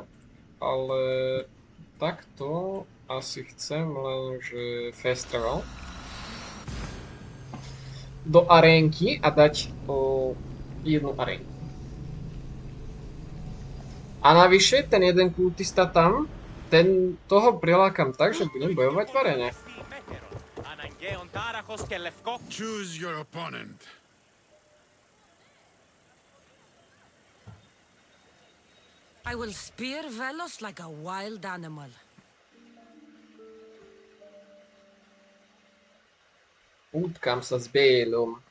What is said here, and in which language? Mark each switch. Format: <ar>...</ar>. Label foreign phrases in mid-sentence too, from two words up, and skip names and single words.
<sk>Ale takto asi chcem len, že</sk> <en>fast travel</en> <sk>do arénky a dať jednu arénku. A navyše ten jeden kultista tam, toho prilákam tak, že budem bojovať v aréne.</sk> <en>Choose your opponent. I will spear Velos like a wild animal.</en> <sk>Utkám sa s Bélom.</sk>